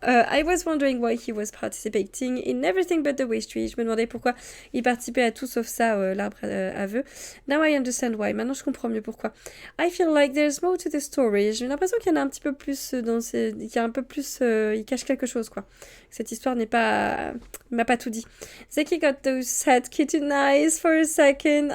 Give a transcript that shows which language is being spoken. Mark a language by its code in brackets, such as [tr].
[en] I was wondering why he was participating in everything but the wish tree. [fr] Je me demandais pourquoi il participait à tout sauf ça, l'arbre à vœux. [en] Now I understand why. [fr] Maintenant, je comprends mieux pourquoi. [en] I feel like there's more to the story. [fr] J'ai l'impression qu'il y en a un petit peu plus qu'il y a un peu plus. Il cache quelque chose, quoi. Cette histoire m'a pas tout dit. [en] Zeki got those sad kitten eyes for a second.